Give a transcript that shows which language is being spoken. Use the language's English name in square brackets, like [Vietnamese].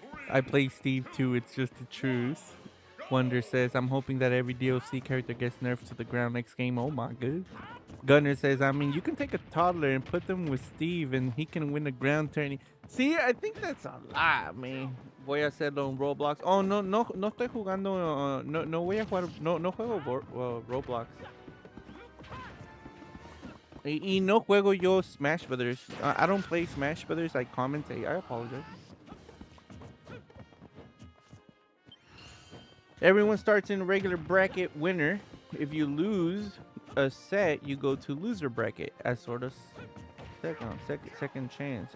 [English] I play Steve too, it's just the truth. Wonder says, I'm hoping that every DLC character gets nerfed to the ground next game. Oh my god. Gunner says, I mean, you can take a toddler and put them with Steve and he can win the ground tourney. See, I think that's a lot, man. [Spanish] Voy a hacerlo en Roblox. Oh, no estoy jugando, no voy a jugar, no juego Roblox. Y no juego yo Smash Brothers. [English] I don't play Smash Brothers. I commentate. I apologize. Everyone starts in regular bracket winner. If you lose a set, you go to loser bracket as sort of second chance.